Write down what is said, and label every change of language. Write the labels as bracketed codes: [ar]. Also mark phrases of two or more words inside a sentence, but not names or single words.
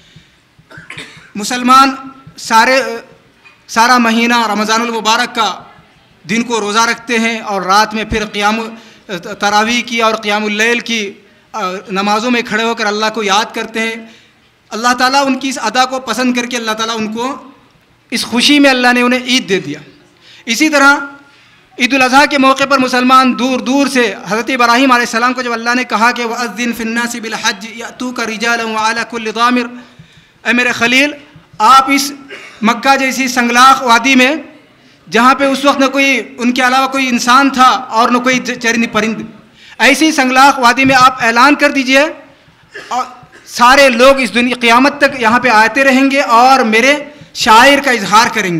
[ur] مسلمان سارا مہینہ رمضان المبارک کا دن کو روزہ رکھتے ہیں اور رات میں پھر تراویح کی اور [ar] قيام الليل [ur] کی نمازوں میں کھڑے ہو کر اللہ کو یاد کرتے ہیں. اللہ تعالیٰ ان کی اس ادا کو پسند کر کے اللہ تعالیٰ ان کو اس خوشی میں اللہ نے انہیں عید دے دیا. اسی طرح عید الاضحیٰ کے موقع پر مسلمان دور دور سے حضرت ابراہیم علیہ السلام کو جب اللہ نے کہا کہ [ar] وأذن في الناس بالحج يأتوك رجالا وعلى كل ضامر, [ur] اے میرے خلیل، آپ اس مکہ جیسی سنگلاخ وادی میں جہاں پہ اس وقت نہ کوئی ان کے علاوہ کوئی انسان تھا اور نہ کوئی چرند پرند، ایسی سنگلاخ وادی میں آپ اعلان کر دیجیے اور سارے لوگ اس دنیا قیامت تک یہاں پہ آتے رہیں گے اور میرے شعائر کا اظہار کریں گے.